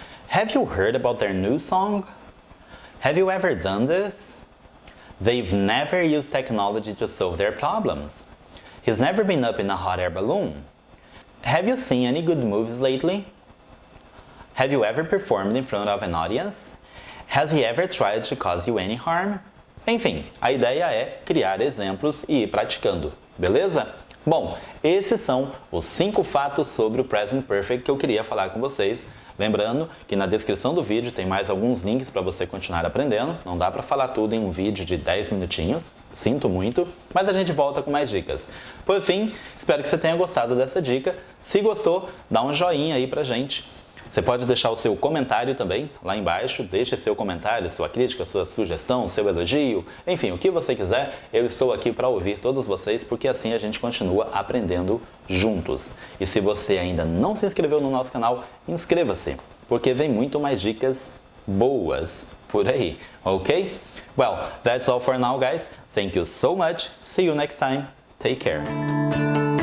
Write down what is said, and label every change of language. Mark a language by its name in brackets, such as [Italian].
[English] Have you heard about their new song? Have you ever done this? They've never used technology to solve their problems. He's never been up in a hot air balloon. Have you seen any good movies lately? Have you ever performed in front of an audience? Has he ever tried to cause you any harm? [Portuguese] Enfim, a ideia é criar exemplos e ir praticando, beleza? Bom, esses são os 5 fatos sobre o Present Perfect que eu queria falar com vocês. Lembrando que na descrição do vídeo tem mais alguns links para você continuar aprendendo. Não dá para falar tudo em um vídeo de 10 minutinhos, sinto muito, mas a gente volta com mais dicas. Por fim, espero que você tenha gostado dessa dica. Se gostou, dá um joinha aí pra gente. Você pode deixar o seu comentário também lá embaixo, deixe seu comentário, sua crítica, sua sugestão, seu elogio, enfim, o que você quiser, eu estou aqui para ouvir todos vocês, porque assim a gente continua aprendendo juntos. E se você ainda não se inscreveu no nosso canal, inscreva-se, porque vem muito mais dicas boas por aí, ok? [English] Well, that's all for now, guys. Thank you so much. See you next time. Take care.